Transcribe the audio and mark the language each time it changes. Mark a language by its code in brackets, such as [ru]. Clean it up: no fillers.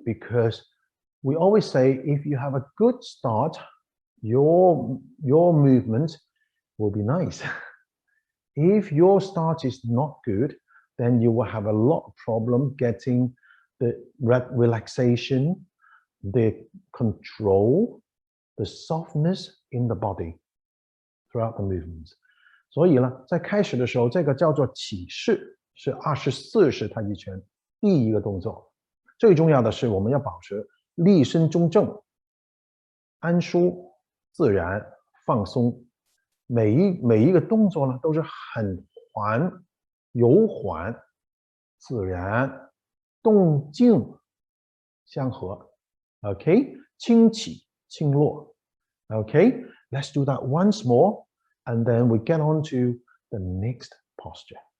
[en] Because we always say if you have a good start, your movement will be nice. If your start is not good, then you will have a lot of problem getting the relaxation, the control, the softness in the body throughout the movements. [zh] 所以呢，在开始的时候，这个叫做起势，是24式太极拳第一个动作。最重要的是，我们要保持立身中正、安舒、自然、放松。每一个动作呢，都是很柔缓、自然、动静相合。 OK， 轻起轻落。 [en] OK， let's do that once more, and then we get on to the next posture.